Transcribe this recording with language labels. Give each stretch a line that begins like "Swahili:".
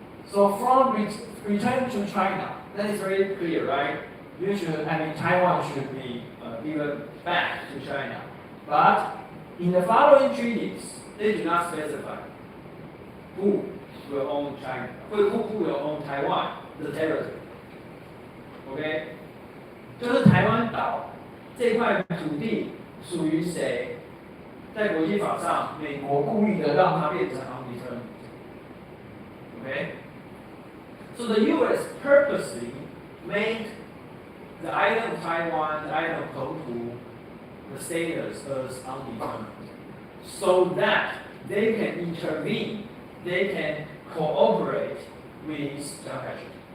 English: So from return to China, that is very clear, right? Taiwan should be given back to China. But in the following treaties, they do not specify who will own China, who will own Taiwan, the territory.
Chinese: OK， 就是台湾岛这块土地属于谁？在国际法上，美国故意的让它变成 undetermined.
English: OK， so the U.S. purposely made the island of Taiwan, the island of Tongtu, the status as undetermined, so that they can intervene, they can cooperate with Chiang Kai-shek.